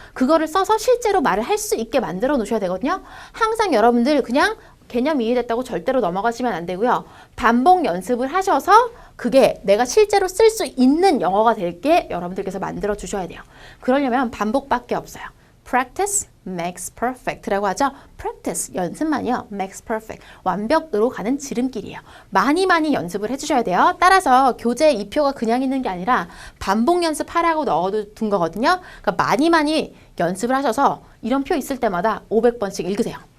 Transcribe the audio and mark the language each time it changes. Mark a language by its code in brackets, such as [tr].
[ko] 그거를 써서 실제로 말을 할 수 있게 만들어 놓으셔야 되거든요. 항상 여러분들 그냥 개념 이해됐다고 절대로 넘어가시면 안 되고요. 반복 연습을 하셔서 그게 내가 실제로 쓸 수 있는 영어가 될 게 여러분들께서 만들어 주셔야 돼요. 그러려면 반복밖에 없어요. [en] practice makes perfect 라고 하죠. [ko] practice, 연습만이요. makes perfect, 완벽으로 가는 지름길이에요. 많이 연습을 해주셔야 돼요. 따라서 교재에 이 표가 그냥 있는 게 아니라 반복 연습하라고 넣어둔 거거든요. 그러니까 많이 연습을 하셔서 이런 표 있을 때마다 500번씩 읽으세요.